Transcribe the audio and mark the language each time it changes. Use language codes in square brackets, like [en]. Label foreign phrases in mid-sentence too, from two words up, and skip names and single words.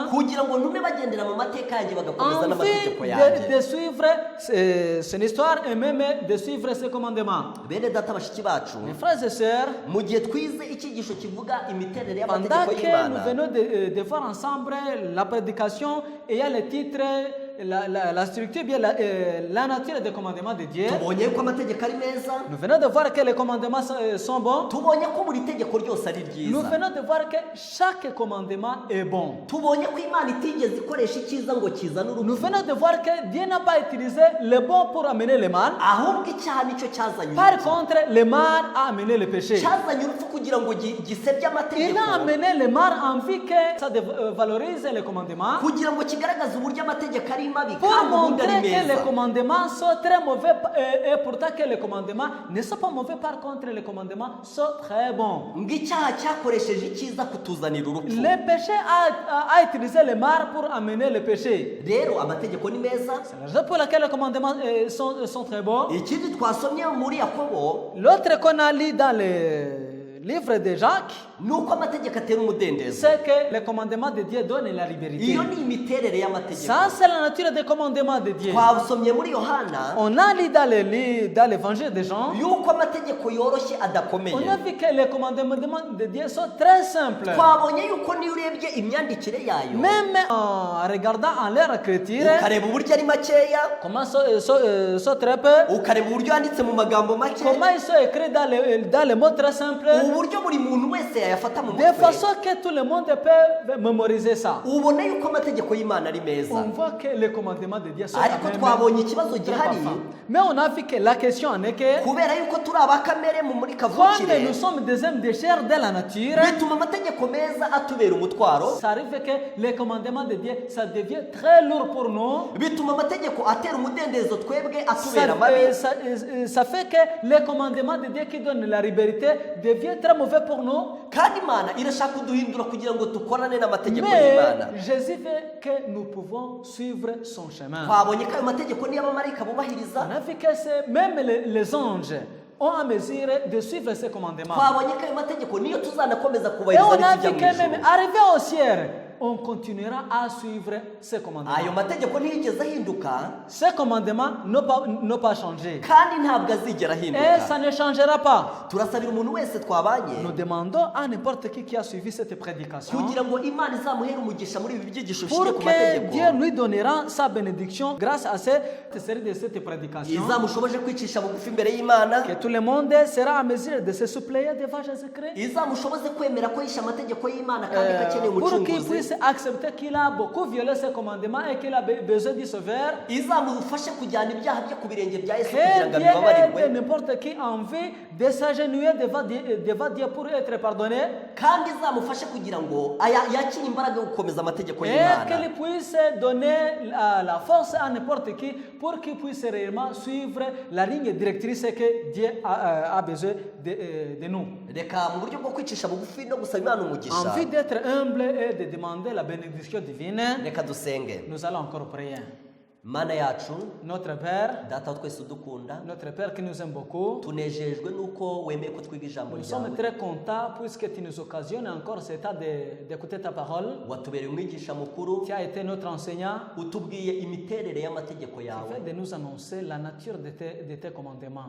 [rw] kugira ngo ntume bagendera mu mateka yanjye bagakomeza [fr] en [rw] n'amategeko [fr] vue [rw] yanjye [fr] de suivre son histoire et même de suivre ses commandements. [rw] bene data bashiki bacu [fr] Mes frères et sœurs, [rw] mu gihe twize icyigisho kivuga imiterere [fr] pendant [rw] y'amategeko [fr] que nous [rw] y'imana [fr] venons de voir ensemble la prédication et il y a le titre, la structure, bien la nature des commandements de Dieu, [rw] tubonye ko amategeko ari meza [fr] nous venons de voir que les commandements sont bons. [rw] tubonye ko buri tegeko ryose ari [fr] Nous [rw] ryiza [fr] venons de voir que chaque commandement est bon. [rw] tubonye ko imana itigeze ikoresha icyiza ngo kizane [fr] Nous [rw] urupfu [fr] venons de voir que Dieu n'a pas utilisé le bon pour amener le mal. [rw] ahubwo icyaha nicyo cyazanye [fr] Par [rw] urupfu [fr] contre, le mal a amené le péché. [rw] cyazanye urupfu kugira ngo gisebye [fr] Il [rw] amategeko [fr] a amené le mal en vue que ça valorise les commandements [rw] kugira ngo kigaragaze uburyo amategeko ari mabi [fr] pour [rw] kandi ubundi [fr] montrer [rw] ari [fr] que les [rw] meza [fr] commandements sont très mauvais et pourtant que les commandements ne sont pas mauvais. Par contre, les commandements sont très bons. [rw] ngo icyaha cyakoresheje icyiza kutuzanira urupfu [fr] Le péché a utilisé le mal pour amener le péché. [rw] rero amategeko ni meza [fr] C'est la raison pour laquelle les commandements sont très bons. [rw] ikindi twasomye muri yakobo [fr] L'autre qu'on a lu dans le livre de Jacques, [rw] ni uko amategeko atera umudendezo [fr] c'est que les commandements de Dieu donnent la liberté. [rw] iyo ni imiterere y'amategeko [fr] Ça, c'est la nature des commandements de Dieu. [rw] twasomye muri yohana [fr] On a lu dans l'évangile de Jean, [rw] yuko amategeko yoroshye adakomeye [fr] on a vu que les commandements de Dieu sont très simples. [rw] twabonye yuko niyo urebye imyandikire yayo [fr] Même en regardant en leur écriture, [rw] ukareba uburyo ari makeya [fr] comment sont très peu, [rw] ukareba uburyo yanditse mu magambo make [fr] comment ils sont écrits dans les mots très simples, [rw] uburyo buri muntu wese yayafata mu [fr] de [rw] mutwe [fr] façon que tout le monde peut mémoriser ça. [rw] ubona yuko amategeko y'imana ari meza [fr] On voit que les commandements de Dieu sont [rw] ariko [fr] quand même [rw] twabonye ikibazo [fr] très [rw] gihari [fr] parfaits. Mais on a vu que la question en est que, [rw] kubera yuko turi abakamere muri [fr] comme [rw] kavukire [fr] nous sommes des hommes de chair de la nature, [rw] bituma amategeko meza atubera umutwaro [fr] ça arrive que les commandements de Dieu, ça devient très lourd pour nous. [rw] bituma amategeko atera umudendezo twebwe [fr] Ça, [rw] atubera mabi [fr] ça fait que les commandements de Dieu qui donnent la liberté deviennent très mauvais pour nous. [rw] kandi imana irashaka kuduhindura kugira ngo dukorane n'amategeko y'imana [fr] Mais Jésus fait que nous pouvons suivre son chemin. [rw] twabonye ko ayo mategeko niyo abamarayika bubahiriza [fr] On a vu que même les anges ont à mesure de suivre ces commandements. [rw] twabonye ko ayo mategeko niyo tuzanakomeza [fr] Et [rw] kubahiriza [fr] on a [rw] n'itujya [fr] vu [rw] mu [fr] que même [rw] ijuru [fr] arrivé au ciel, on continuera à suivre ces commandements. [rw] ayo mategeko ntiyigeze ahinduka [fr] Ces commandements n'ont pas changé. [rw] kandi ntabwo azigera [fr] Et [rw] ahinduka [fr] ça ne changera pas. [rw] turasabira umuntu wese twabanye [fr] Nous demandons à n'importe qui a suivi cette prédication [rw] kugira ngo imana izamuhere umugisha muri ibi byigisho [fr] pour [rw] bishingiye ku [fr] que [rw] mategeko [fr] Dieu lui donnera sa bénédiction grâce à cette série de cette prédication. [rw] izamushoboje kwicisha bugufi imbere y'imana [fr] Que tout le monde sera à mesure de se suppléer devant Jésus-Christ. [rw] izamushoboze kwemera ko yishe amategeko y'imana kandi ko akeneye [fr] Pour qu'il [rw] umucunguzi [fr] puisse puisse accepter qu'il a beaucoup violé ses commandements et qu'il a besoin du sauveur. [rw] izamufashe kujyana ibyaha bye ku birenge bya Yesu kugira [fr] Que [rw] ngo [fr] Dieu [rw] abibabarirwe, [fr] aide n'importe qui a envie de s'agenouiller devant Dieu pour être pardonné. [rw] kandi izamufashe kugira ngo yakire imbaraga yo gukomeza amategeko [fr] Et [rw] y'Imana, [fr] qu'elle puisse donner la force à n'importe qui pour qu'il puisse réellement suivre la ligne directrice que Dieu a besoin de nous. [rw] reka mu buryo bwo kwicisha bugufi no gusaba Imana umugisha, [fr] Envie d'être humble et de demander la bénédiction divine, [rw] reka dusenge. [fr] nous allons encore prier. [rw] Mana yacu, [fr] Notre Père, [rw] data wa twese udukunda, [fr] notre Père qui nous aime beaucoup, [rw] tunejejwe nuko wemeye ko twiga ijambo [fr] nous sommes [rw] ryawe, [fr] très contents puisque tu nous occasionnes encore cet temps d'écouter ta parole. [rw] watubereye umwigisha mukuru, [fr] Tu as été notre enseignant. [rw] utubwiye imiterere y'amategeko [fr] Tu [rw] yawe. [fr] fais de nous annoncer la nature de tes commandements.